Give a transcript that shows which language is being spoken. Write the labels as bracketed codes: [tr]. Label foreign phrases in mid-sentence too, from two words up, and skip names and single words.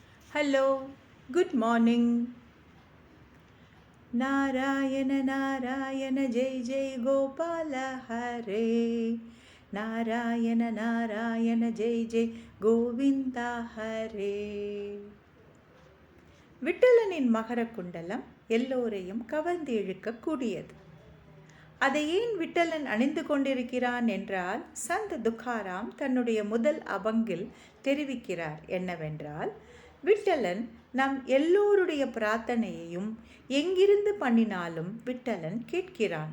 [en] Hello, good morning. [sa] नारायण नारायण जय जय गोपाल हरे. नारायण नारायण जय जय गोविन्द हरे. [ta] விட்டலனின் மகர குண்டலம் எல்லோரையும் கவர்ந்து இழுக்கக்கூடியது. அதை ஏன் விட்டலன் அணிந்து கொண்டிருக்கிறான் என்றால் சந்த் துக்காராம் தன்னுடைய முதல் அபங்கில் தெரிவிக்கிறார் என்னவென்றால், விட்டலன் நம் எல்லோருடைய பிரார்த்தனையையும் எங்கிருந்து பண்ணினாலும் விட்டலன் கேட்கிறான்.